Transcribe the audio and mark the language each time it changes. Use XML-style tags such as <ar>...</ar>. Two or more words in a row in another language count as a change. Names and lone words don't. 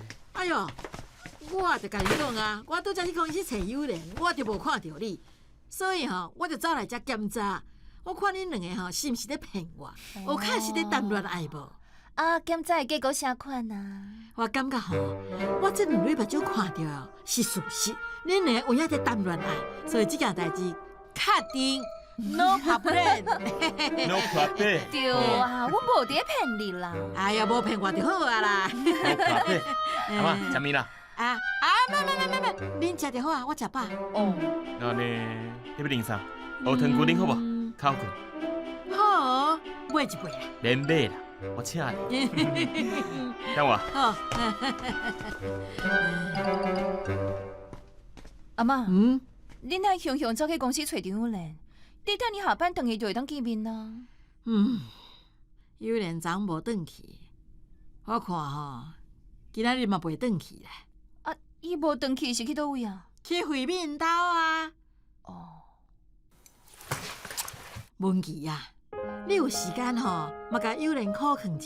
<nan>哎呦，我就甲你讲啊，我拄则去公司找友人，我就无看到你，所以我就走来遮检查。我看恁两个是毋是咧骗我？有确实咧谈恋爱无？啊，检查的结果啥款啊？我感觉我这两日目睭看到是事实，恁两个有影在谈恋爱，所以这件代志确定</nan> <en>no problem。 No problem。</en> <nan>对啊，我无伫骗你啦。哎呀，无骗我就好啊啦。</nan> <en>No problem。</en> <nan>阿妈，食面啦。没，恁食就好啊，我食饱。哦。那呢，你要啉啥？乌糖龟啉好无？烤骨。好，买一杯啊。免买啦，我请你。等我。好。阿妈，恁爱雄雄走去公司找张友莲，你等你下班回去就会当见面啦。友莲昨无转去，我看今仔日嘛袂转去咧。啊，伊无转去是去倒位啊？去惠民兜啊。哦。文琪啊，你有时间嘛甲友莲考劝一下。</nan>